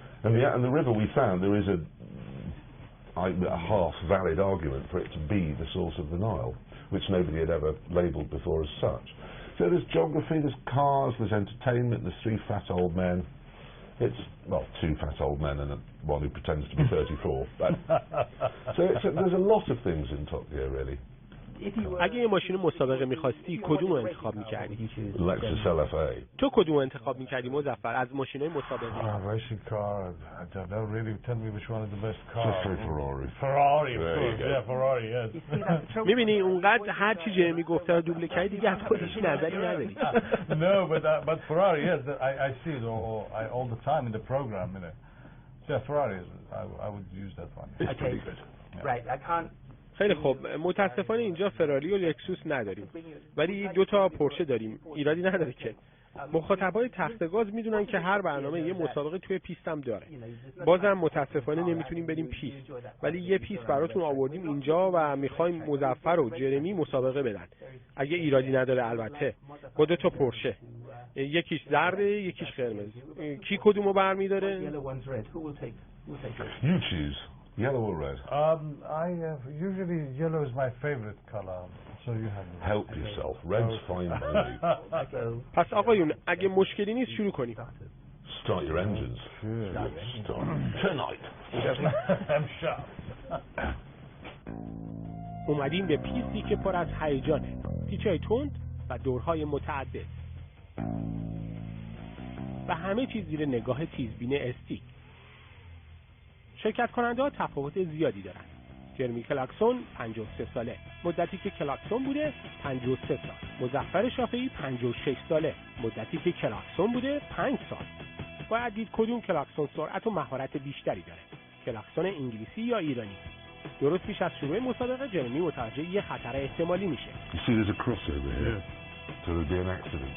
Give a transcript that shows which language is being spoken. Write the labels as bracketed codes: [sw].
[en] And the river we found, there is a half valid argument for it to be the source of the Nile, which nobody had ever labelled before as such. So there's geography, there's cars, there's entertainment, there's 3 fat old men. It's, 2 fat old men and one who pretends to be 34. But, so there's a lot of things in Top Gear, really. [fa] اگه یه ماشین مسابقه می‌خواستی کدوم رو انتخاب می‌کردی؟ [en] Lexus LFA. [fa] تو کدوم رو انتخاب می‌کردی مظفر از ماشین‌های مسابقه؟ [en] Racing car. I don't know really. Tell me which one is the best car. Just say Ferrari. Ferrari, of course. Yeah, Ferrari. Yes. [fa] می‌بینی اونقدر هر چی جرمی گفته رو دوبله کردی دیگه از خودش نظری نداری. [en] No, but Ferrari. Yes, I see it all the time in the program. You know. Yeah, Ferrari. I would use that one. It's pretty good. Right, I can't. [fa] خیلی خوب متاسفانه اینجا فراری و لکسوس نداریم ولی 2 تا پورشه داریم ایرادی نداره که مخاطبای تختگاز میدونن که هر برنامه یه مسابقه توی پیست هم داره بازم متاسفانه نمیتونیم بریم پیست ولی یه پیست براتون آوردیم اینجا و میخوایم مظفر و جرمی مسابقه بدن اگه ایرادی نداره البته با 2 تا پورشه یکیش زرده یکیش قرمز کی کدومو برمیداره [en] You choose. Yellow or red? Usually yellow is my favorite color, so you have. Help yourself. Red's fine by me. [fa] پس آقایون اگه مشکلی نیست شروع کنیم. [en] Start your engines. Start tonight. I'm sharp. [fa] اومدیم به پیستی که پر از هیجانه، پیچ‌های تند و دورهای متعدد. و همه چیز زیر نگاه تیزبین استی. شرکت کننده ها تفاوت زیادی دارند. جرمی کلارکسون 53 ساله، مدتی که کلارکسون بوده 53 سال. مظفر شافعی 56 ساله، مدتی که کلارکسون بوده 5 سال. باید دید کدوم کلارکسون سرعت و مهارت بیشتری داره. کلارکسون انگلیسی یا ایرانی. درست پیش از شروع مسابقه جرمی متوجه یه خطر احتمالی میشه. [en] You see there's a crossover here. So there'll be an accident.